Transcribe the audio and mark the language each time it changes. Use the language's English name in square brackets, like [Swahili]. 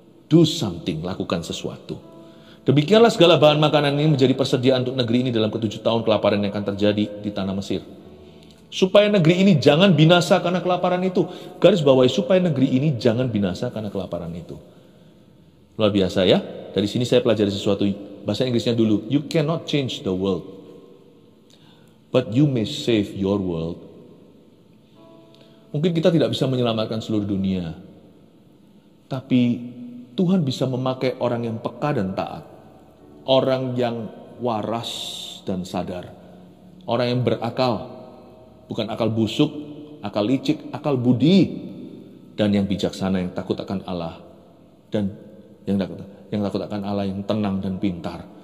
[English] Do something, [Indonesian] lakukan sesuatu. Demikianlah segala bahan makanan ini menjadi persediaan untuk negeri ini dalam ke-7 tahun kelaparan yang akan terjadi di tanah Mesir. Supaya negeri ini jangan binasa karena kelaparan itu. Garis bawahi, supaya negeri ini jangan binasa karena kelaparan itu. Luar biasa ya. Dari sini saya pelajari sesuatu. Bahasa Inggrisnya dulu. [English] You cannot change the world, but you may save your world. [Indonesian] Mungkin kita tidak bisa menyelamatkan seluruh dunia, tapi Tuhan bisa memakai orang yang peka dan taat, orang yang waras dan sadar, orang yang berakal, bukan akal busuk, akal licik, akal budi, dan yang bijaksana, yang takut akan Allah, dan yang takut akan Allah, yang tenang dan pintar.